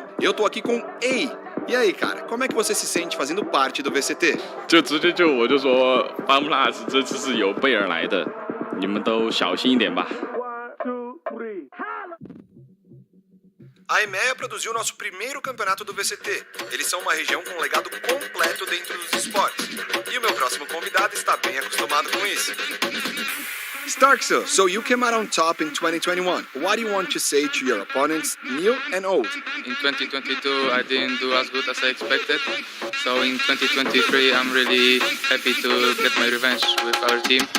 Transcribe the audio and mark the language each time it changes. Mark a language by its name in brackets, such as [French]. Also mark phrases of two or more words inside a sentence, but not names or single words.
[Portuguese] Eu tô aqui com Ei. E aí, cara, como é que você se sente fazendo parte do VCT? [Chinese] 就直接我就说 FunPlus 这次是有备而来的，你们都小心一点吧。 [Portuguese] A EMEA produziu nosso primeiro campeonato do VCT. Eles são uma região com um legado completo dentro dos esportes. E o meu próximo convidado está bem acostumado com isso. Starkso, [English] so you came out on top in 2021. What do you want to say to your opponents, new and old? In 2022, I didn't do as good as I expected. So in 2023, I'm really happy to get my revenge with our team.